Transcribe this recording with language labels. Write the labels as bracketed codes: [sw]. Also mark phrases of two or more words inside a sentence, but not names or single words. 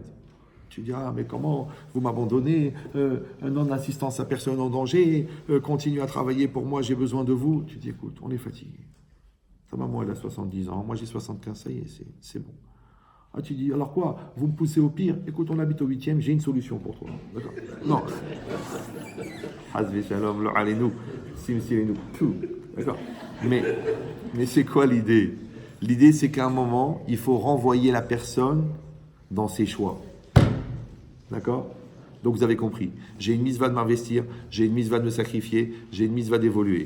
[fr] Tu dis, ah, mais comment vous m'abandonnez, un an d'assistance à personne en danger, continue à travailler pour moi, j'ai besoin de vous. Tu dis, écoute, on est fatigué. Ta maman, elle a 70 ans, moi j'ai 75, ça y est, c'est bon. Ah, tu dis, alors quoi? Vous me poussez au pire? Écoute, on habite au 8e, j'ai une solution pour toi. D'accord? Non. [he] Hazvi shalom, lo alenu, simsilenu, [fr] tout. D'accord? Mais c'est quoi l'idée? L'idée, c'est qu'à un moment, il faut renvoyer la personne dans ses choix. D'accord? Donc vous avez compris. J'ai une mitzvah de m'investir, j'ai une mitzvah de me sacrifier, j'ai une mitzvah d'évoluer.